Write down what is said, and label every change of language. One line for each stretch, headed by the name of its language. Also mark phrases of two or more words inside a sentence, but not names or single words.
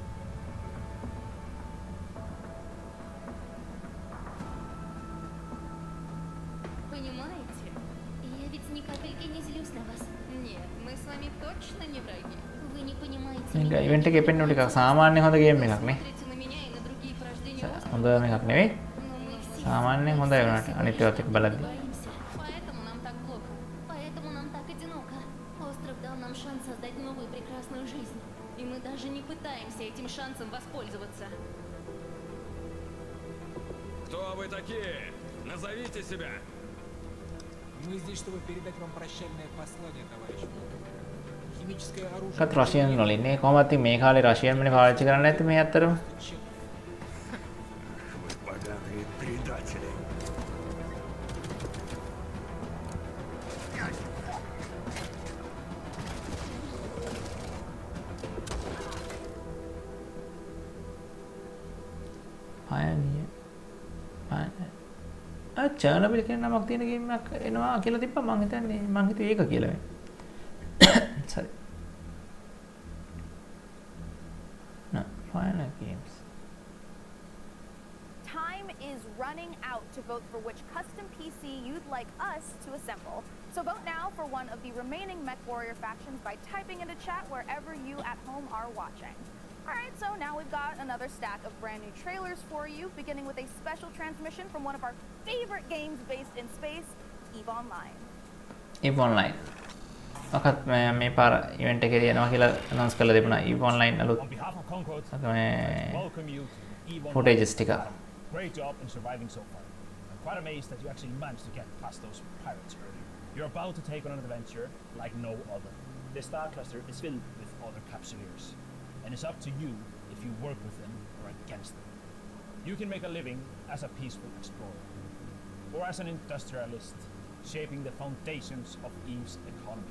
Russian: Понимаете? Я ведь ни капельки не злюсь на вас. Нет, мы с вами точно не враги. Вы не понимаете
Sinhala: මේක
Russian: меня.
Sinhala: ඉවෙන්ට් එකේ පෙන්නු ටිකක් සාමාන්‍ය හොඳ ගේම් එකක් නේ.
Russian: Смотрите на меня и на другие порождения острова.
Sinhala: හොඳ එකක් නෙවෙයි. සාමාන්‍යයෙන් හොඳයි වුණාට අනිත් ඒවාත් එක්ක බලද්දි.
Russian: Поэтому нам так плохо. Поэтому нам так одиноко. Остров дал нам шанс создать новую прекрасную жизнь. И мы даже не пытаемся этим шансом воспользоваться. Кто вы такие? Назовите себя! Мы здесь, чтобы передать вам прощальное послание, товарищ. Химическое оружие...
Sinhala: කත් රෂියන් වලින් නේ කොහොමද ඉතින් මේ කාලේ රෂියන් වලින් පාවිච්චි කරන්නේ නැත්තේ මේ අතරම.
Russian: Вы поганые предатели.
Sinhala: Pioneer. Chernobyl කියන නමක් තියෙන ගේම් එකක් එනවා කියලා තිබ්බා මං හිතන්නේ මං හිතුවේ ඒක කියලා මේ.
English: Sorry. No, Pioneer games. Time is running out to vote for which custom PC you'd like us to assemble. So vote now for one of the remaining MechWarrior factions by typing into chat wherever you at home are watching. Alright, so now we've got another stack of brand new trailers for you, beginning with a special transmission from one of our favorite games based in space, EVE Online. EVE Online.
Sinhala: ඔකත් මේ පාර ඉවෙන්ට් එකේ යනවා කියලා අනවුන්ස් කරලා තිබුණා EVE Online අලුත්. මේ footages ටික.
English: Great job in surviving so far. I'm quite amazed that you actually managed to get past those pirates earlier. You're about to take on an adventure like no other. This star cluster is filled with other capsuleers, and it's up to you if you work with them or against them. You can make a living as a peaceful explorer, or as an industrialist, shaping the foundations of EVE's economy.